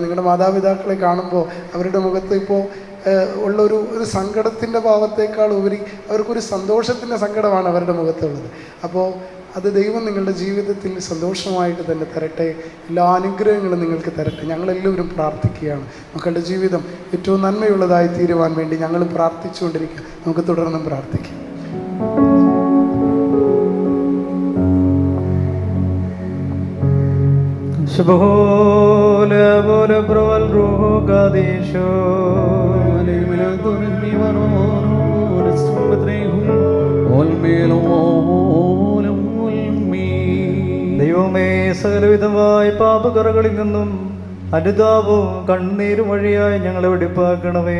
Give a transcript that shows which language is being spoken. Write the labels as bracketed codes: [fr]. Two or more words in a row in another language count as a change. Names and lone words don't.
[ml] നിങ്ങളുടെ മാതാപിതാക്കളെ കാണുമ്പോൾ അവരുടെ മുഖത്ത് ഇപ്പോൾ ഉള്ളൊരു സങ്കടത്തിൻ്റെ ഭാവത്തേക്കാൾ ഉപരി അവർക്കൊരു സന്തോഷത്തിൻ്റെ സങ്കടമാണ് അവരുടെ മുഖത്തുള്ളത്. അപ്പോൾ അത് ദൈവം നിങ്ങളുടെ ജീവിതത്തിൽ സന്തോഷമായിട്ട് തന്നെ തരട്ടെ. എല്ലാ അനുഗ്രഹങ്ങളും നിങ്ങൾക്ക് തരട്ടെ. ഞങ്ങളെല്ലാവരും പ്രാർത്ഥിക്കുകയാണ് മക്കളുടെ ജീവിതം ഏറ്റവും നന്മയുള്ളതായി തീരുവാൻ വേണ്ടി ഞങ്ങൾ പ്രാർത്ഥിച്ചുകൊണ്ടിരിക്കുക. നമുക്ക് തുടർന്നും പ്രാർത്ഥിക്കാം. Shbole bole proval ruho kadisho ദൈവമേ, സകലവിധമായ പാപകറകളിൽ നിന്നും അനുതാപവും കണ്ണീരും വഴിയായി ഞങ്ങളെ വെടിപ്പാക്കണമേ.